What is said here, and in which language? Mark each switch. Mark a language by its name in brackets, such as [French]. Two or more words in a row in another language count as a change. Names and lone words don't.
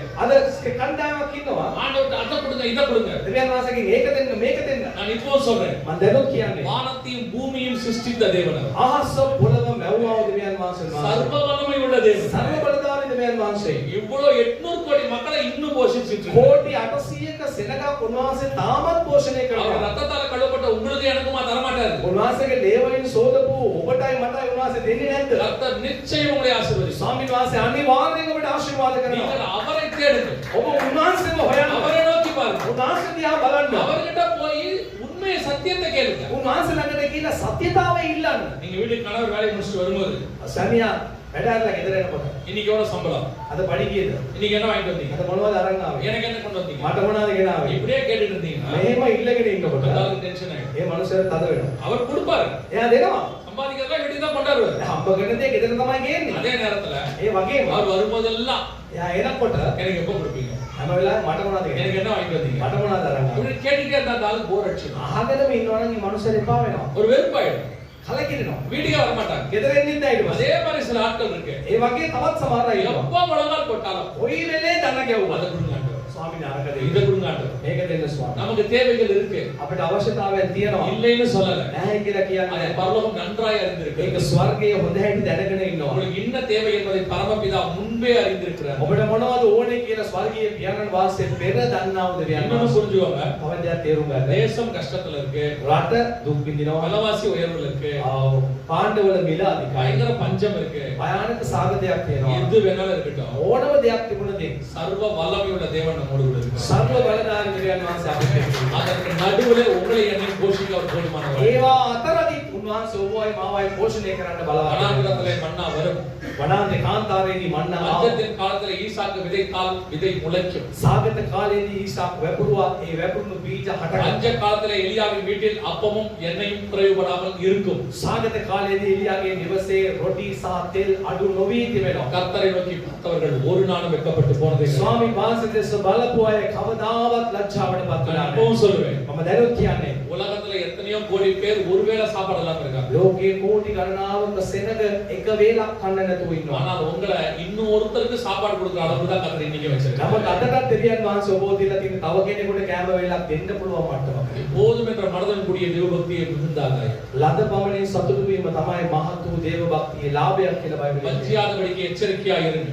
[Sinhala] අද කණ්ඩායමක් ඉන්නවා. [Tamil] ஆண்டவர்ட்ட அதை கொடுங்க இதை கொடுங்க. [Sinhala] දෙවියන් වහන්සේගෙන් ඒක දෙන්න මේක දෙන්න. [Tamil] நான் இப்போ சொல்றேன். [Sinhala] මම දැනුත් කියන්නේ. [Tamil] வானத்தையும் பூமியையும் சிருஷ்டித்த தேவன் அவர். [Sinhala] අහස පොළව මැවුවා දෙවියන් වහන්සේ. [Tamil] சர்வ வல்லமை உள்ள தேவன். [Sinhala] සර්ව බලධාරී දෙවියන් වහන්සේ. [Tamil] இவ்வளவு 800 கோடி மக்களை இன்னும் போஷிச்சிட்டு இருக்கார். [Sinhala] කෝටි 800ක සෙනගක් උන්වහන්සේ තාමත් පෝෂණය [Tamil] அவர் [Sinhala] කරනවා. [Tamil] ரத்தத்தால கழுவப்பட்ட உங்களுக்கு எனக்குமா தர மாட்டாரு. [Sinhala] උන්වහන්සේගේ ලේවලින් සෝදපු ඔබටයි මටයි උන්වහන්සේ දෙන්නේ නැද්ද? [Tamil] கர்த்தர் நிச்சயம் உங்களை ஆசீர்வதிப்பார். [Sinhala] ස්වාමීන් වහන්සේ අනිවාර්යයෙන්ම ඔබට ආශිර්වාද [Tamil] நீங்கள் [Sinhala] කරනවා. [Tamil] அவரை தேடுங்கள். [Sinhala] ඔබ උන්වහන්සේව හොයන්න. [Tamil] அவரை நோக்கி பாருங்க. [Sinhala] උන්වහන්සේ දිහා බලන්න. [Tamil] அவர்கிட்ட போய் உண்மையை சத்தியத்தை கேளுங்க. [Sinhala] උන්වහන්සේ ළඟට ගිහිල්ලා සත්‍යතාවය ඉල්ලන්න. [Tamil] நீங்க வீட்டுக்கு கணவர் வேலையை முடிச்சுட்டு வரும்போது [Sinhala] සමියා වැඩ ගෙදර එනකොට [Tamil] இன்னைக்கு எவ்வளவு சம்பளம், [Sinhala] අද පඩි කීයද? [Tamil] இன்னைக்கு என்ன வாங்கிட்டு வந்தீங்க, [Sinhala] අද මොනවද අරන් ආවේ? [Tamil] எனக்கு என்ன கொண்டு வந்தீங்க, [Sinhala] මට මොනවද ගෙනාවේ? [Tamil] இப்படியே கேட்டுட்டு இருந்தீங்கன்னா [Sinhala] මෙහෙම ඉල්ලගෙන ඉන්නකොට [Tamil] அதாவது டென்ஷன் ஆயிடும். [Sinhala] ඒ මනුස්සයා තද වෙනවා. [Tamil] அவர் கொடுப்பாரு, [Sinhala] එයා දෙනවා. [Tamil] சம்பாதிக்கிறதெல்லாம் வீட்டுக்கு தான் கொண்டாடுவாரு. [Sinhala] හම්බ කරන දේ ගෙදර තමයි ගේන්නේ. [Tamil] அதே நேரத்துல [Sinhala] ඒ වගේම [Tamil] அவர் வரும்போதெல்லாம் [Sinhala] එයා එනකොට [Tamil] எனக்கு எப்ப கொடுப்பீங்க, [Sinhala] හැම වෙලාවෙම මට මොනවද ගෙනාවේ? [Tamil] எனக்கு என்ன வாங்கிட்டு வந்தீங்க, [Sinhala] මට මොනවද අරන් ආවේ? [Tamil] இப்படி கேட்டுட்டே இருந்தா அந்த ஆளு போர் அடிச்சிடும், [Sinhala] අහගෙනම ඉන්නවනම් මේ මනුස්සයා එපා වෙනවා. [Tamil] ஒரு வெறுப்பாயிடும், [Sinhala] කලකිරෙනවා. [Tamil] வீட்டுக்கே வர மாட்டாங்க. [Sinhala] ගෙදර එන්නෙත් නැහැ ඊට පස්සේ. [Tamil] அதே மாதிரி சில ஆட்கள் இருக்கு, [Sinhala] ඒ වගේ තවත් සමහර අය ඉන්නවා. [Tamil] எப்ப முழங்கால் போட்டாலும் [Sinhala] කොයි වෙලේ දන ගැව්වද? [Tamil] அதை கொடுங்க ஆண்டவரே, [Sinhala] ස්වාමීන් වහන්සේ [Tamil] இதை கொடுங்க ஆண்டவரே. [Sinhala] මේක දෙන්න ස්වාමීන්. [Tamil] நமக்கு தேவைகள் இருக்கு, [Sinhala] අපිට අවශ්‍යතාවයන් තියෙනවා. [Tamil] இல்லைன்னு சொல்லல, [Sinhala] නැහැ කියලා [Tamil] அதை [Sinhala] කියන්නේ [Tamil] பரலோகம் நன்றாய் அறிந்திருக்கு. [Sinhala] ඒක ස්වර්ගයේ හොඳ හැටි දැනගෙන ඉන්නවා. [Tamil] உங்களுக்கு என்ன தேவை என்பதை பரமபிதா முன்பே அறிந்திருக்கிறார். [Sinhala] ඔබට මොනවද ඕනේ කියලා ස්වර්ගීය පියාණන් වහන්සේ පෙර දන්නා වූ දෙවියන් [Tamil] இன்னொன்னு [Sinhala] වහන්සේ. [Tamil] புரிஞ்சுவாங்க, [Sinhala] තව දෙයක් තේරුම් ගන්න. [Tamil] தேசம் கஷ்டத்துல இருக்கு, [Sinhala] රට දුක් විඳිනවා. [Tamil] விலைவாசி உயர்வுல இருக்கு, [Sinhala] පාණ්ඩවල මිල අධිකයි. [Tamil] பயங்கர பஞ்சம் இருக்கு, [Sinhala] භයානක සාගතයක් තියෙනවා. [Tamil] எது வேணாலும் இருக்கட்டும், [Sinhala] ඕනම දෙයක් තිබුණදී [Tamil] சர்வ வல்லமையுள்ள தேவன் நம்மோடு கூட இருக்கிறார். [Sinhala] සර්ව බලධාරී දෙවියන් වහන්සේ අපිට ඉන්නවා. [Tamil] அதற்கு நடுவுல உங்களை என்னை போஷிக்க அவர் போதுமானவர். [Sinhala] ඒවා අතරදී උන්වහන්සේ ඔබවයි මාවයි පෝෂණය කරන්න බලවත්. [Tamil] வனாந்திரத்திலே மன்னா வரும், [Sinhala] වනාන්තේ කාන්තාරයේදී මන්නා ආවා. [Tamil] பஞ்சத்தின் காலத்துல ஈசாக்கு விதைத்தால் விதை முளைக்கும், [Sinhala] සාගත කාලයේදී ඊසාක් වැපුරුවා. ඒ වැපුරුණු බීජ හටගත්තා. [Tamil] பஞ்ச காலத்துல எலியாவின் வீட்டில் அப்பமும் எண்ணெயும் குறைவுபடாமல் இருக்கும். [Sinhala] සාගත කාලයේදී එලියාගේ නිවසේ රොටි සහ තෙල් අඩු නොවී තිබෙනවා. [Tamil] கர்த்தரை நோக்கி பார்த்தவர்கள் ஒரு நாளும் வெட்கப்பட்டு போனதே இல்லை. [Sinhala] ස්වාමීන් වහන්සේ දෙස බලපු අය කවදාවත් ලැජ්ජාවට පත් වෙලා [Tamil] நான் [Sinhala] නැහැ. [Tamil] இப்பவும் சொல்லுவேன், [Sinhala] මම දැනුත් කියන්නේ [Tamil] உலகத்துல எத்தனையோ கோடி பேர் ஒருவேளை சாப்பாடு இல்லாம இருக்காங்க, [Sinhala] ලෝකේ කෝටි ගණනාවක සෙනග එක වේලක් කන්න නැතුව ඉන්නවා. [Tamil] ஆனால் உங்களை இன்னும் ஒருத்தருக்கு சாப்பாடு கொடுக்குற அளவுக்கு தான் கர்த்தர் இன்னைக்கு [Sinhala] නමුත් [Tamil] வச்சிருக்காரு. [Sinhala] අදටත් දෙවියන් වහන්සේ ඔබව දීලා තියෙන තව කෙනෙකුට කෑම වේලක් දෙන්න පුළුවන් මට්ටමක. [Tamil] போதும் என்ற மனதுடன் கூடிய தேவபக்தியை மிகுந்தாதாய், [Sinhala] ලද පමණින් සතුටු වීම තමයි මහත් වූ දේව භක්තියේ ලාභයක් කියලා බයිබලයේ. [Tamil] வஞ்சியாதபடிக்கு எச்சரிக்கையா இருங்கள்.